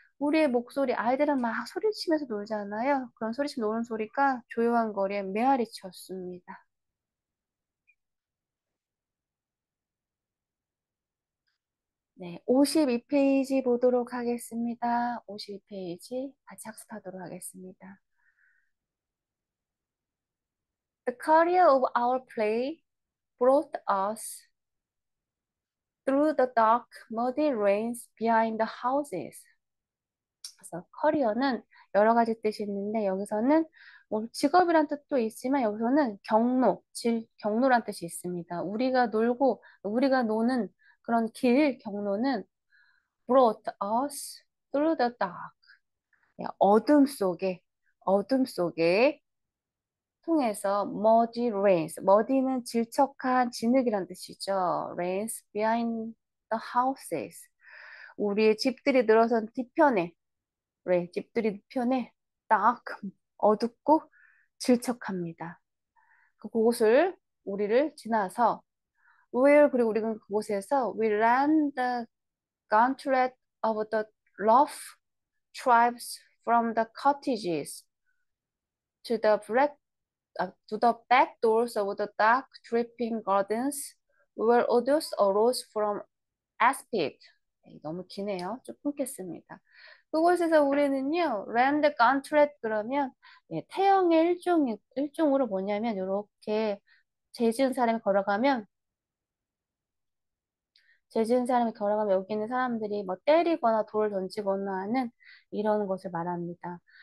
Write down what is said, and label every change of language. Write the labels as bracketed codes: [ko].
[ko] 우리의 목소리, 아이들은 막 소리치면서 놀잖아요. 그런 소리치면서 노는 소리가 조용한 거리에 메아리 쳤습니다. 네, 52페이지 보도록 하겠습니다. 52페이지 같이 학습하도록 하겠습니다. [en] The career of our play brought us through the dark, muddy lanes behind the houses. [ko] 그래서 커리어는 여러 가지 뜻이 있는데 여기서는 뭐 직업이란 뜻도 있지만 여기서는 경로란 뜻이 있습니다. 우리가 노는 그런 길, 경로는 [en] brought us through the dark. [ko] 어둠 속에 통해서 [en] muddy lanes, [ko] muddy는 질척한 진흙이란 뜻이죠. [en] lanes behind the houses. [ko] 우리의 집들이 늘어선 뒤편에, 집들이 뒤편에 딱 어둡고 질척합니다. 그곳을 우리를 지나서 그리고 우리는 그곳에서 [en] we ran the gauntlet of the rough tribes from the cottages to the to the back doors of the dark, dripping gardens, where odors arose from aspid. [ko] 너무 기네요. 좀 끊겠습니다. 그곳에서 우리는요, 랜드 컨트렛 그러면 태형의 일종으로 뭐냐면 이렇게 죄 지은 사람이 걸어가면 죄 지은 사람이 걸어가면 여기 있는 사람들이 뭐 때리거나 돌을 던지거나 하는 이런 것을 말합니다.